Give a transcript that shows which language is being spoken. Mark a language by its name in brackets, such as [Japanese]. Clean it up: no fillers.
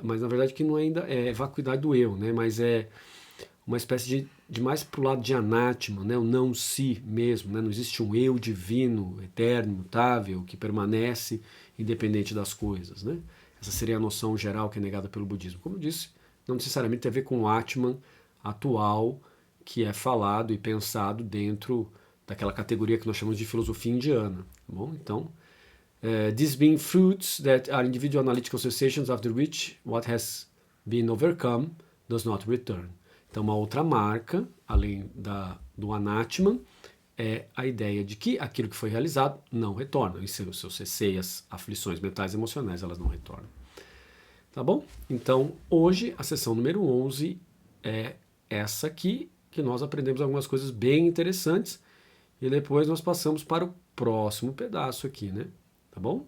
[Portuguese] Mas na verdade que não ainda é vacuidade do eu, né? Mas é uma espécie de mais para o lado de anátema, né? O não si mesmo, né? Não existe um eu divino, eterno, imutável, que permanece independente das coisas. Né? Essa seria a noção geral que é negada pelo budismo. Como eu disse, não necessariamente tem a ver com o Atman atual, que é falado e pensado dentro daquela categoria que nós chamamos de filosofia indiana. Tá bom? [English] Então, these being fruits that are individual analytical cessations after which what has been overcome does not return. [Portuguese] Então, uma outra marca, além do anátman, é a ideia de que aquilo que foi realizado não retorna. E seus cesseias, aflições mentais e emocionais, elas não retornam. Tá bom? Então, hoje, a sessão número 11 é essa aqui, que nós aprendemos algumas coisas bem interessantes, e depois nós passamos para o próximo pedaço aqui, né? Tá bom?